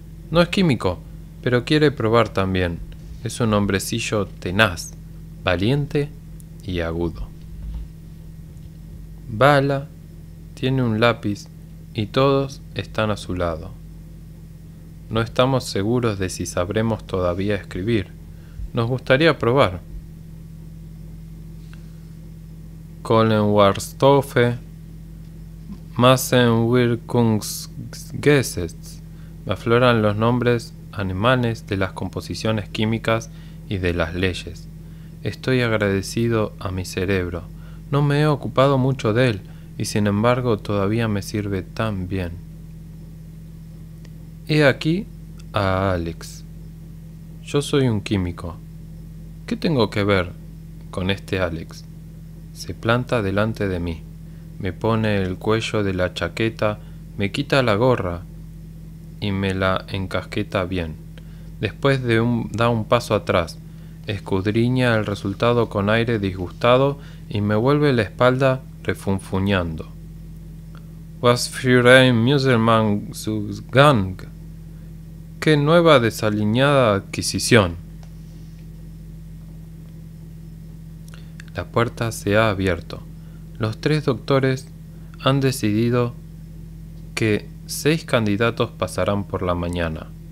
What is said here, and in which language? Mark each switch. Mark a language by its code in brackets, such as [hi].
[es] No es químico, pero quiere probar también. Es un hombrecillo tenaz, valiente y agudo. Bala tiene un lápiz y todos están a su lado. No estamos seguros de si sabremos todavía escribir. Nos gustaría probar. [de] Kohlenwasserstoffe, Massenwirkungsgesetz. [es] Me afloran los nombres alemanes de las composiciones químicas y de las leyes. Estoy agradecido a mi cerebro. No me he ocupado mucho de él, y sin embargo todavía me sirve tan bien. He aquí a Alex. Yo soy un químico. ¿Qué tengo que ver con este Alex? Se planta delante de mí, me pone el cuello de la chaqueta, me quita la gorra y me la encasqueta bien. Después da un paso atrás, escudriña el resultado con aire disgustado y me vuelve la espalda refunfuñando. [de] Was für ein Muselmannsgang. [es] ¡Qué nueva desaliñada adquisición! La puerta se ha abierto. Los 3 doctores han decidido que 6 candidatos pasarán por la mañana.